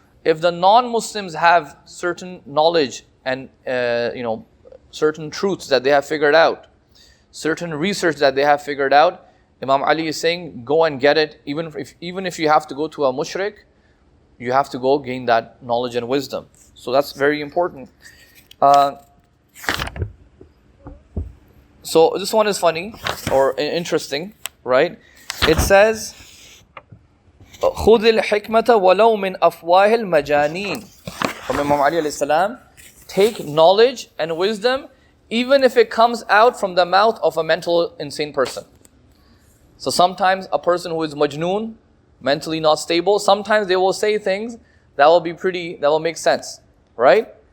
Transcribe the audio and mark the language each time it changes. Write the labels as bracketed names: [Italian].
[English] If the non-Muslims have certain knowledge and certain truths that they have figured out, certain research that they have figured out, Imam Ali is saying, go and get it. Even if you have to go to a mushrik, you have to go gain that knowledge and wisdom. So that's very important. So this one is funny or interesting, right? It says, [Arabic] خُذِ الْحِكْمَةَ وَلَوْ مِنْ أَفْوَاهِ الْمَجَانِينَ. [English] From Imam Ali alayhi salam, take knowledge and wisdom even if it comes out from the mouth of a mental insane person. So sometimes a person who is majnoon, mentally not stable, sometimes they will say things that will make sense, right?